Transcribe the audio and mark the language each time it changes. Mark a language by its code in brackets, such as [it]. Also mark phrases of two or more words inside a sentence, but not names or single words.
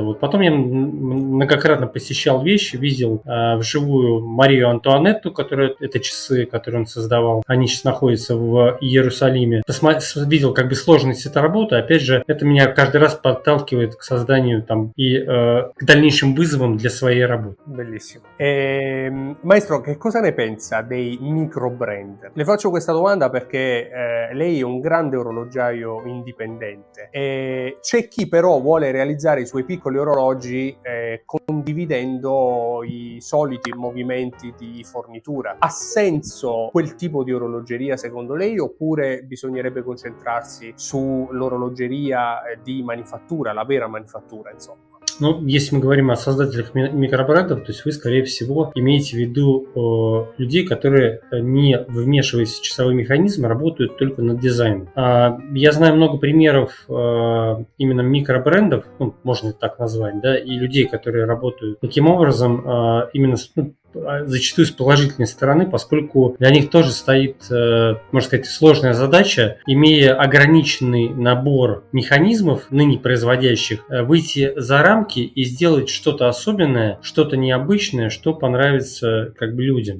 [ru] Потом я многократно посещал вещи, видел вживую Марию Антуанетту, это часы, которые он создавал. Они сейчас находятся в Иерусалиме. Видел сложные сложность этой работы, опять же, это меня каждый раз подталкивает к созданию там и к дальнейшим вызовам для своей работы. [it] Bellissimo. Maestro, che cosa ne pensa dei micro brand? Le faccio questa domanda perché lei è un grande orologiaio indipendente e c'è chi però vuole realizzare i suoi piccoli orologi condividendo i soliti movimenti di fornitura. Ha senso quel tipo di orologeria secondo lei oppure bisognerebbe concentrarsi sull'orologeria di manifattura, la vera manifattura, insomma? [ru] Ну, если мы говорим о создателях микробрендов, то есть вы, скорее всего, имеете в виду людей, которые, не вмешиваясь в часовой механизм, работают только над дизайном. Я знаю много примеров именно микробрендов, ну, можно так назвать, да, и людей, которые работают таким образом, именно зачастую с положительной стороны, поскольку для них тоже стоит, можно сказать, сложная задача, имея ограниченный набор механизмов, ныне производящих, выйти за рамки и сделать что-то особенное, что-то необычное, что понравится как бы людям.